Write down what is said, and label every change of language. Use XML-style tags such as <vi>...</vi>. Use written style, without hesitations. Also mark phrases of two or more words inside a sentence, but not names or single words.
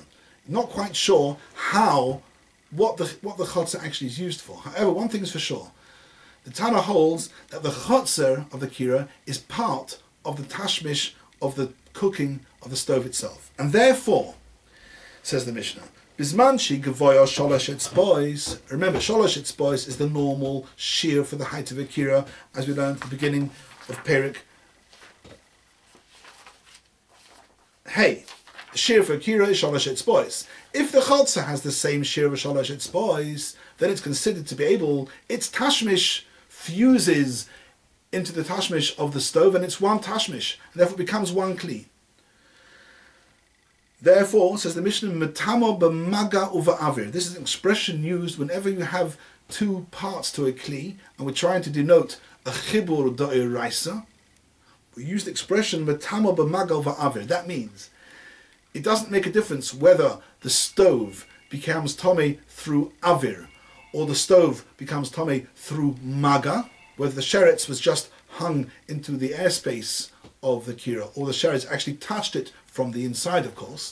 <en>Not quite sure what the chotzer actually is used for. However, one thing is for sure. The Tana holds that the chotzer of the kira is part of the tashmish of the cooking of the stove itself. And therefore, says the Mishnah,</en> <he>בשמנכי גבוה שלש אצבעות.</he> <en>Remember,</en> <he>שלש אצבעות</he> <en>is the normal shear for the height of a kira, as we learned at the beginning of Perek. Hey, the shear for a kira is</en> <he>שלש אצבעות.</he> <en>If the chotzer has the same shear of</en> <he>שלש אצבעות,</he> <en>then it's considered to be able, its tashmish fuses into the tashmish of the stove, and it's 1 tashmish, and therefore it becomes 1 kli. Therefore, says the Mishnah,</en> <he>מטמא במגע ובאויר.</he> <en>This is an expression used whenever you have 2 parts to a kli, and we're trying to denote a</en> <he>חיבור דאורייתא.</he> <en>We use the expression</en> <he>מטמא במגע ובאויר.</he> <en>That means it doesn't make a difference whether the stove becomes tomei through avir, or the stove becomes tomei through maga, whether the sheretz was just hung into the airspace of the kira, or the sheretz actually touched it from the inside, of course.</en>